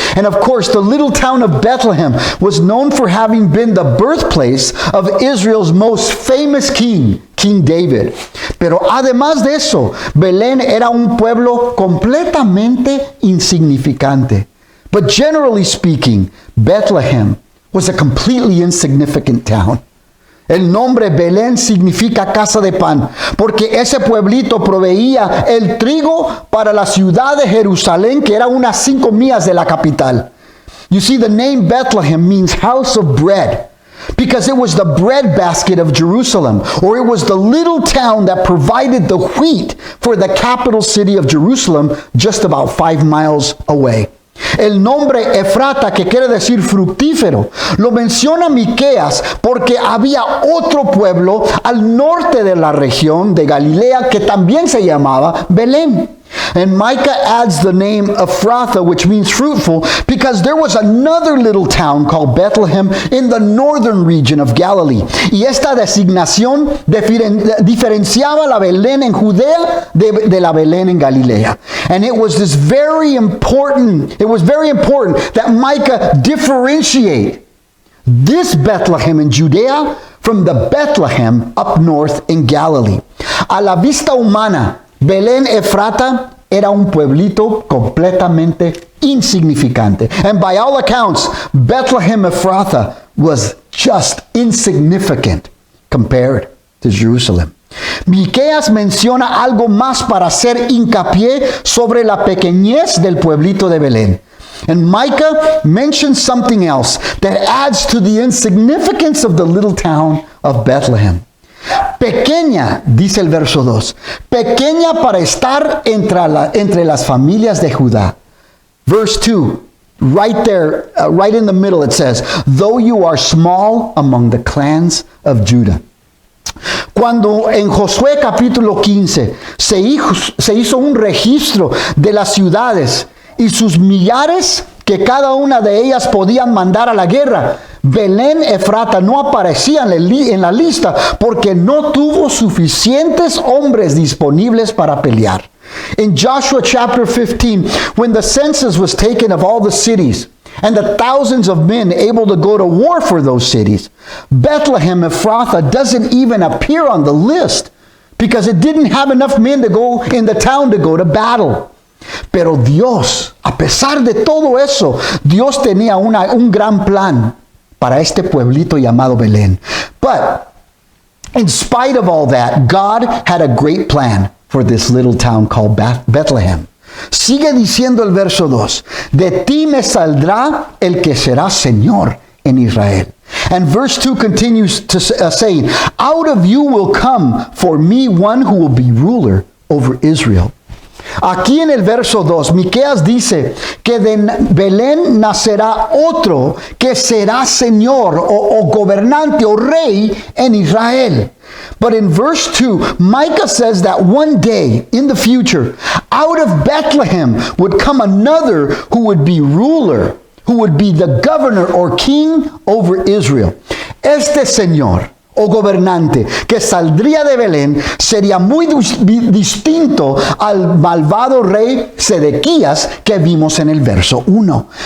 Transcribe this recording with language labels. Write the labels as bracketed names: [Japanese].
[English] And of course, the little town of Bethlehem was known for having been the birthplace of Israel's most famous king, King David. [Spanish] Pero además de eso, Belén era un pueblo completamente insignificante. [English] But generally speaking, Bethlehem was a completely insignificant town. [Spanish] El nombre Belén significa casa de pan, porque ese pueblito proveía el trigo para la ciudad de Jerusalén, que era unas 5 millas de la capital. [English] You see, the name Bethlehem means house of bread, because it was the bread basket of Jerusalem, or it was the little town that provided the wheat for the capital city of Jerusalem, just about 5 miles away. [Spanish] El nombre Efrata, que quiere decir fructífero, lo menciona Miqueas porque había otro pueblo al norte de la región de Galilea que también se llamaba Belén. [English] And Micah adds the name Ephrathah, which means fruitful, because there was another little town called Bethlehem in the northern region of Galilee. [Spanish] Y esta designación diferenciaba la Belén en Judea de la Belén en Galilea. [English] And it was very important that Micah differentiate this Bethlehem in Judea from the Bethlehem up north in Galilee. [Spanish] A la vista humana, Belén Efrata era un pueblito completamente insignificante. [English] And by all accounts, Bethlehem Ephrathah was just insignificant compared to Jerusalem. [Spanish] Miqueas menciona algo más para hacer hincapié sobre la pequeñez del pueblito de Belén. [English] And Micah mentions something else that adds to the insignificance of the little town of Bethlehem. [Spanish] Pequeña, dice el verso 2, pequeña para estar entre las familias de Judá. [English] Verse 2, right there, right in the middle it says, though you are small among the clans of Judah. [Spanish] Cuando en Josué capítulo 15 se hizo un registro de las ciudades y sus millares que cada una de ellas podían mandar a la guerra, Belén Efrata no aparecía en la lista porque no tuvo suficientes hombres disponibles para pelear. [English] In Joshua chapter 15, when the census was taken of all the cities and the thousands of men able to go to war for those cities, Bethlehem Ephrathah doesn't even appear on the list because it didn't have enough men to go in the town to go to battle. [Spanish] Pero Dios, a pesar de todo eso, Dios tenía un gran plan para este pueblito llamado Belén. [English] But in spite of all that, God had a great plan for this little town called Bethlehem. [Spanish] Sigue diciendo el verso 2, de ti me saldrá el que será Señor en Israel. [English] And verse 2 continues to saying, out of you will come for me one who will be ruler over Israel. [Spanish] Aquí en el verso 2, Miqueas dice que de Belén nacerá otro que será señor o gobernante o rey en Israel. [English] But in verse 2, Micah says that one day in the future, out of Bethlehem would come another who would be ruler, who would be the governor or king over Israel. [Spanish] Este señor o gobernante que saldría de Belén sería muy distinto al malvado rey Sedequías que vimos en el verso 1.